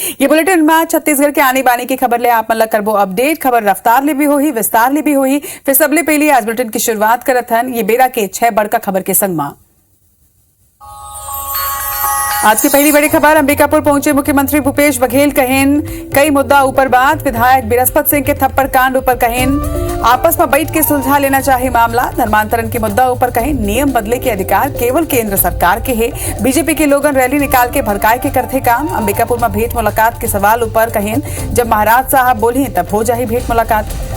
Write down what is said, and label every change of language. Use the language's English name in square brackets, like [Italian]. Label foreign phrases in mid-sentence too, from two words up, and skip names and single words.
[Chhattisgarhi] ये बुलेटिन में छत्तीसगढ़ के आने बानी की खबर ले आप मन करबो अपडेट। खबर रफ्तार ले भी होही, विस्तार ले भी होही। फिर सबले पहले आज बुलेटिन की शुरुआत करत हन ये बेरा के 6 बड़का खबर के संग में। आज की पहली बड़ी खबर, अंबिकापुर पहुंचे मुख्यमंत्री भूपेश बघेल कहेन कई मुद्दा ऊपर बात। विधायक बिरस्पत सिंह के थप्पड़ कांड ऊपर कहेन आपस में बैठ के सुलझा लेना चाहिए मामला। धर्मांतरण के मुद्दा ऊपर कहेन नियम बदले के अधिकार केवल केंद्र सरकार के है। बीजेपी के लोगन रैली निकाल के भड़काए के करते काम। अंबिकापुर में भेंट मुलाकात के सवाल ऊपर कहेन जब महाराज साहब बोली तब हो जाए भेंट मुलाकात।